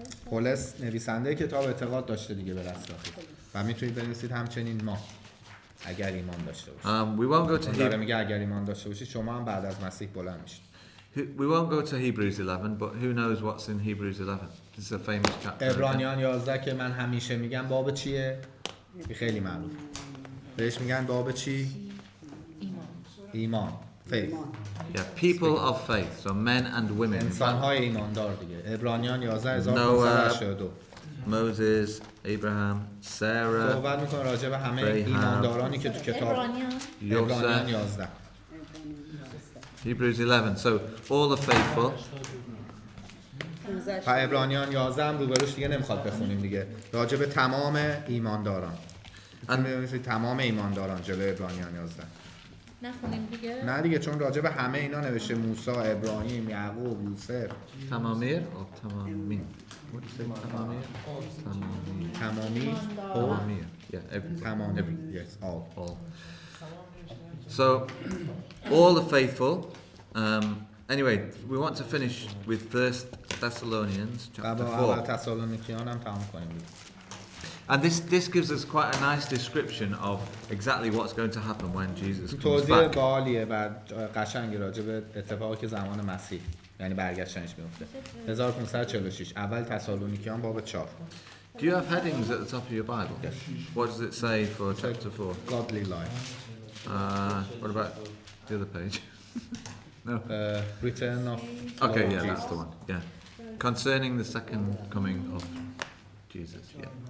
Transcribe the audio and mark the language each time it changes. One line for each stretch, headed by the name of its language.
Persian: پولس نویسنده کتاب اعتقاد داشته دیگه به رستاخیز و میتونید بنویسید همچنین ما اگر ایمان داشته باشید.
English: We won't go to
Persian: داره میگه اگر ایمان داشته باشید شما هم بعد از مسیح بلند میشید.
English: We won't go to Hebrews 11, but who knows what's in Hebrews 11? This is a famous chapter.
Persian: عبرانیان 11 که من همیشه میگم باب چیه؟ خیلی معروف. بهش میگن باب چی؟ ایمان.
English: faith. Yeah, people of faith, so men and women.
Persian: انسان‌های ایماندار دیگه. عبرانیان 11582.
English: Moses, Abraham, Sarah,
Persian: صحبت می‌کنه راجع به همه
English: Abraham,
Persian: ایماندارانی که تو کتاب ابرانیان عبرانیان
English: Joseph, 11. Hebrews 11. So all the faithful.
Persian: و عبرانیان 11 هم روبروش دیگه نمیخواد بخونیم دیگه. راجع به تمام ایمانداران. می‌بینید تمام ایمانداران جلوی عبرانیان 11. نخونیم دیگه. نه دیگه چون راجع به همه اینا نوشته موسی، ابراهیم، یعقوب، یوسف.
English: Tamamir or Tamamin? What do you say? Tamamir? Tamamir.
Persian: تمامی
English: Tamamir. Yeah, every. تمامی. Yes, all. So, all the faithful. Anyway, we want to finish with 1 Thessalonians chapter 4.
Persian: تسالونیکیان هم تمام کنیم.
English: And this gives us quite a nice description of exactly what's going to happen when Jesus comes
Persian: توضیح
English: back.
Persian: باحالیه و قشنگی راجع به اتفاقی که زمان مسیح یعنی برگشتنش میفته. 1546 اول تسالونیکیان باب 4.
English: Do you have headings at the top of your Bible? Yes. What does it say for chapter 4? Godly life. What about the other page? No. Return of Okay, yeah, Jesus. that's the one. Yeah. Concerning the second coming of Jesus. Yeah.